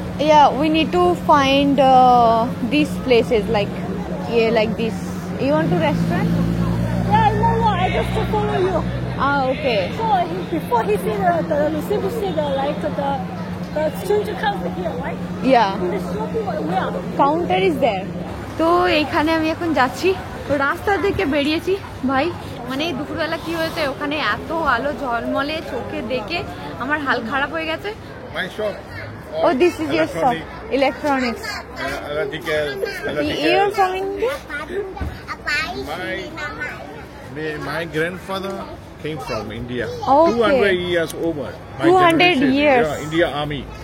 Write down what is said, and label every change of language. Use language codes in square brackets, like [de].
[en] Yeah, we need to find these places like this. You want to restaurant? Yeah, no, I just follow you. Ah, okay. So before he said the receiver said the stranger comes here, right? Yeah. In the shopping where? Counter is there. [bn] তো এইখানে আমি এখন যাচ্ছি, রাস্তা থেকে বেরিয়েছি ভাই, মানে দুপুরবেলা কি হয়েছে ওখানে এত আলো ঝলমলে চোখে দেখে আমার হাল খারাপ হয়ে গেছে। [en] My shop. Oh, this is your shop, electronics. Electrical. You're from India? My grandfather came from India. Okay. 200 years over. My 200 generation. years. Yeah, India Army.